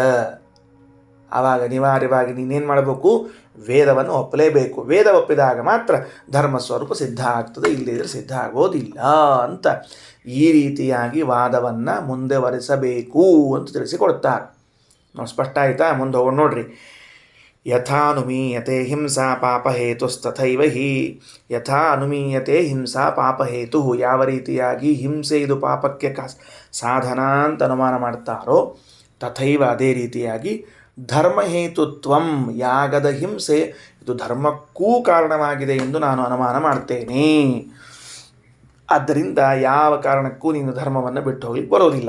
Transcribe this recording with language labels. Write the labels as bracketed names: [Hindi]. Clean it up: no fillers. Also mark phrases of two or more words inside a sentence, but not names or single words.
[Kannada] ಆವಾಗ ಅನಿವಾರ್ಯವಾಗಿ ನೀನೇನು ಮಾಡಬೇಕು? ವೇದವನ್ನು ಒಪ್ಪಲೇಬೇಕು. ವೇದ ಒಪ್ಪಿದಾಗ ಮಾತ್ರ ಧರ್ಮ ಸ್ವರೂಪ ಸಿದ್ಧ ಆಗ್ತದೆ, ಇಲ್ಲದಿದ್ದರೆ ಸಿದ್ಧ ಆಗೋದಿಲ್ಲ ಅಂತ ಈ ರೀತಿಯಾಗಿ ವಾದವನ್ನು ಮುಂದುವರಿಸಬೇಕು ಅಂತ ತಿಳಿಸಿಕೊಡ್ತಾರೆ. ನಾವು ಸ್ಪಷ್ಟ ಆಯಿತಾ? ಮುಂದೆ ಹೋಗೋಣ ನೋಡ್ರಿ. [Sanskrit] ಯಥಾ ಅನುಮೀಯತೆ ಹಿಂಸಾ ಪಾಪಹೇತುಸ್ತಥೈವ ಹಿ. ಯಥಾ ಅನುಮೀಯತೆ ಹಿಂಸಾ ಪಾಪಹೇತು, [Kannada] ಯಾವ ರೀತಿಯಾಗಿ ಹಿಂಸೆ ಇದು ಪಾಪಕ್ಕೆ ಸಾಧನ ಅಂತ ಅನುಮಾನ ಮಾಡ್ತಾರೋ ತಥೈವ ಅದೇ ರೀತಿಯಾಗಿ ಧರ್ಮಹೇತುತ್ವಂ, ಯಾಗದ ಹಿಂಸೆ ಇದು ಧರ್ಮಕ್ಕೂ ಕಾರಣವಾಗಿದೆ ಎಂದು ನಾನು ಅನುಮಾನ ಮಾಡ್ತೇನೆ. ಆದ್ದರಿಂದ ಯಾವ ಕಾರಣಕ್ಕೂ ನೀನು ಧರ್ಮವನ್ನು ಬಿಟ್ಟು ಹೋಗ್ಲಿಕ್ಕೆ ಬರೋದಿಲ್ಲ.